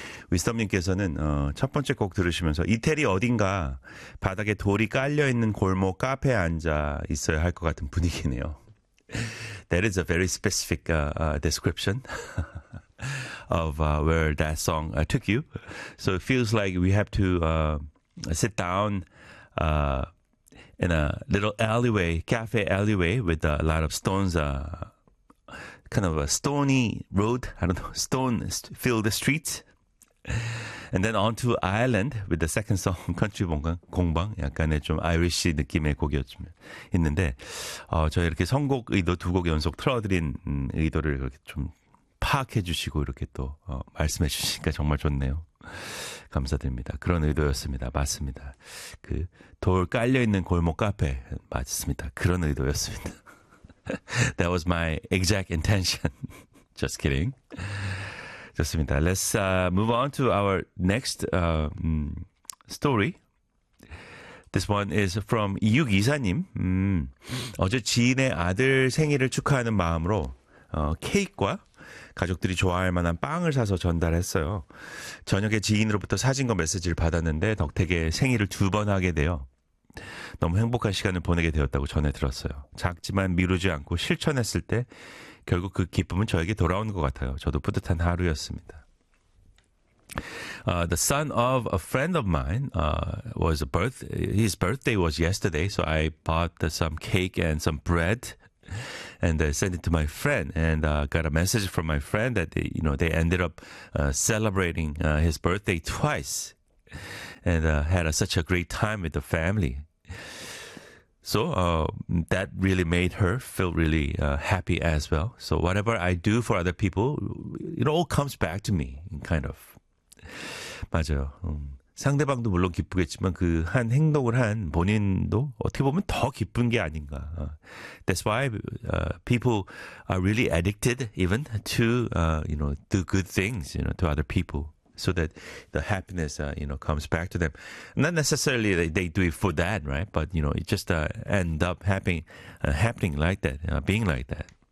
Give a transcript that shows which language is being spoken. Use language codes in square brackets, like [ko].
[ko] 위스덤님께서는 첫 번째 곡 들으시면서 이태리 어딘가 바닥에 돌이 깔려있는 골목 카페에 앉아 있어야 할 것 같은 분위기네요. [en] That is a very specific description of where that song took you. So it feels like we have to sit down in a little alleyway, cafe alleyway with a lot of stones, kind of a stony road, I don't know, stone-filled streets. And then on to Ireland with the second song, Country 공방. [ko] 약간의 좀 아이리시 느낌의 곡이었는데 저희 이렇게 선곡 의도 두 곡 연속 틀어드린 의도를 이렇게 좀 파악해 주시고 이렇게 또 말씀해 주시니까 정말 좋네요. 감사드립니다. 그런 의도였습니다. 맞습니다. 그 돌 깔려있는 골목 카페. 맞습니다. 그런 의도였습니다. [en] That was my exact intention. Just kidding. [ko] 좋습니다. [en] Let's move on to our next story. This one is from 이육이사님. [ko] 어제 지인의 아들 생일을 축하하는 마음으로 케이크와 가족들이 좋아할 만한 빵을 사서 전달했어요. 저녁에 지인으로부터 사진과 메시지를 받았는데 덕택에 생일을 두 번 하게 되어 너무 행복한 시간을 보내게 되었다고 전해 들었어요. 작지만 미루지 않고 실천했을 때 결국 그 기쁨은 저에게 돌아온 것 같아요. 저도 뿌듯한 하루였습니다. [en] The son of a friend of mine was a birth. His birthday was yesterday, so I bought some cake and some bread, and I sent it to my friend, and got a message from my friend that they, you know, they ended up celebrating his birthday twice, and had such a great time with the family. So that really made her feel really happy as well. So whatever I do for other people, it all comes back to me, kind of. [ko] 맞아요. 상대방도 물론 기쁘겠지만 그 한 행동을 한 본인도 어떻게 보면 더 기쁜 게 아닌가. [en] That's why people are really addicted even to you know, do good things, you know, to other people. So that the happiness, you know, comes back to them. Not necessarily they do it for that, right? But, you know, it just end up happening like that, being like that.